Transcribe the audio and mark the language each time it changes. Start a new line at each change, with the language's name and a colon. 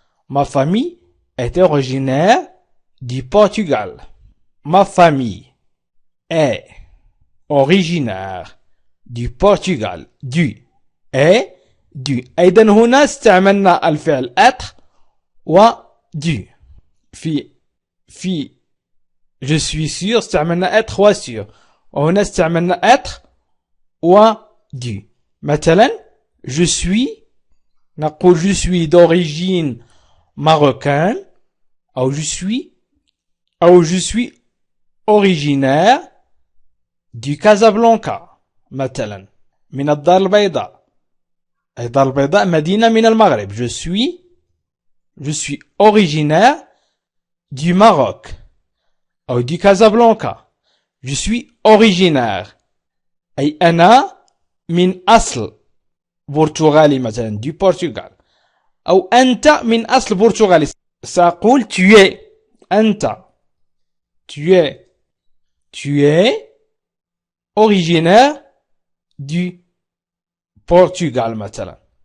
French: Ma famille est originaire du Portugal. Ma famille est originaire du Portugal. Du est du.
Arabic: أيضا هنا استعملنا الفعل être و du.
French: في je suis sûr
Arabic: استعملنا
French: être و sûr.
Arabic: وهنا استعملنا
French: être
Arabic: و du. مثلا
French: je suis
Arabic: نقول
French: je suis d'origine marocaine أو je suis originaire du Casablanca
Arabic: مثلا من الدار البيضاء. الدار البيضاء مدينة من المغرب.
French: je suis originaire du Maroc أو du Casablanca. je suis originaire
Arabic: أي أنا من أصل برتغالي مثلا
French: du Portugal.
Arabic: أو أنت من أصل برتغالي. سأقول
French: tu es
Arabic: أنت
French: tu es originaire du Portugal مثلا.